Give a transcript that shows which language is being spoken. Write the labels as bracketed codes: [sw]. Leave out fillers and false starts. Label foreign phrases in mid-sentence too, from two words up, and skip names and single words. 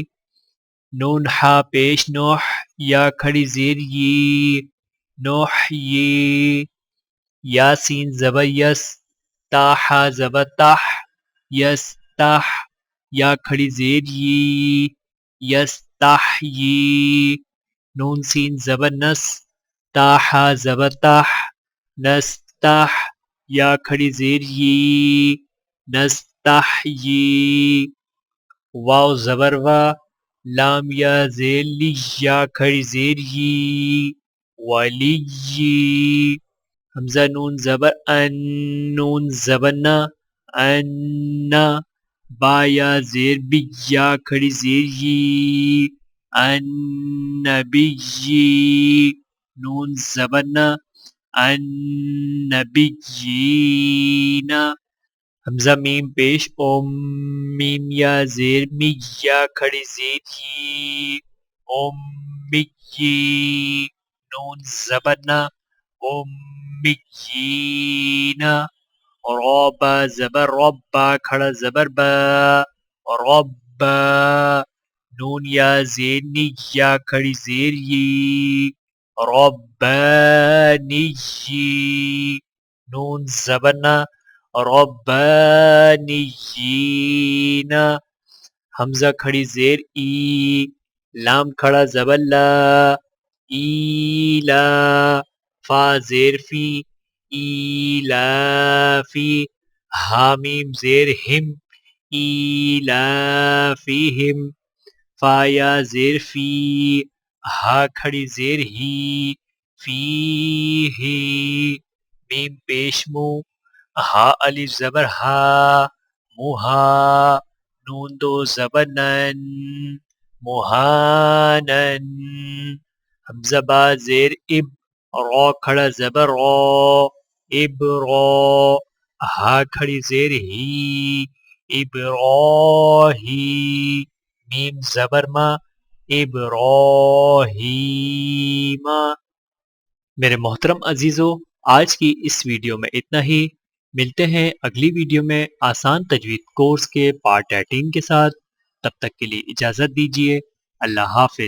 [ur] نون ہا پیش نوح، یا کھڑی زیر یی، نحيي ياسين زبر يس تاح زبر تح يستح یا کھڑی زیر ی یستحیی نون سین زبر نس تاح زبر تح نستح یا کھڑی زیر ی نستحیی واو زبر وا لام یا زیر لی یا کھڑی زیر ی ولی حمزہ نون زبر ان نون زبر نا ان با یا زیر بی یا کھڑی زیر ی النبی نون زبر نا النبیین حمزہ میم پیش ام میم یا زیر می یا کھڑی زیر ی امی نون زبر نا امیین رابا زبر ربا کھڑا زبر با ربا نون یا زیر نی یا کھڑی زیر ی ربانی نون زبر نا ربانیین حمزہ کھڑی زیر ای لام کھڑا زبر لا ایلا فا زیر فی ایلافی حامیم زیر ہم ایلافیہم فا یا زیر فی ہا کھڑی زیر ہی فیہی میم پیش مو ہا الف زبر ہا موہا نون دو زبر نن موہانن حمزہ با زیر اب را کھڑا زبر را ابرا ہا کھڑی زیر ہی ابراہی میم زبر ما ابراہیم میرے محترم عزیزو آج کی اس ویڈیو میں اتنا ہی ملتے ہیں اگلی ویڈیو میں آسان تجوید کورس کے پارٹ 18 کے ساتھ تب تک کے لیے اجازت دیجیے اللہ حافظ